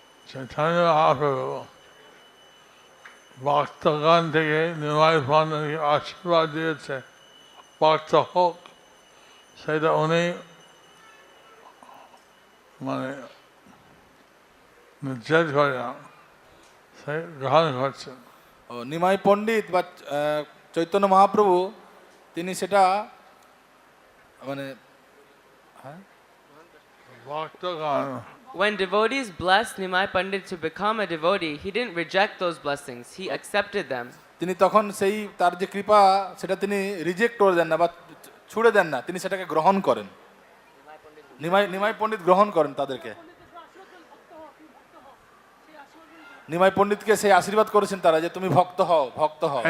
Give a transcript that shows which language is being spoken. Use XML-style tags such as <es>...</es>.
<bn>Chaitanya Mahaprabhu ভক্তগণ থেকে নিমাই পণ্ডিতকে আশীর্বাদ দিয়েছে ভক্ত হোক, সেটা উনি মানে নিষেধ করে না, সে গ্রহণ করছেন। ও নিমাই পণ্ডিত বা চৈতন্য মহাপ্রভু তিনি সেটা মানে ভক্তগণ</bn> <en>When devotees blessed Nimai Pandit to become a devotee, he didn't reject those blessings, he accepted them.</en> <bn>তিনি তখন সেই তার যে কৃপা সেটা তিনি রিজেক্ট করে দেন না বা ছুড়ে দেন না, তিনি সেটাকে গ্রহণ করেন। নিমাই পণ্ডিত গ্রহণ করেন তাদেরকে। নিমাই পণ্ডিতকে সেই আশীর্বাদ করেছেন তারা যে তুমি ভক্ত হও, ভক্ত হও।</bn>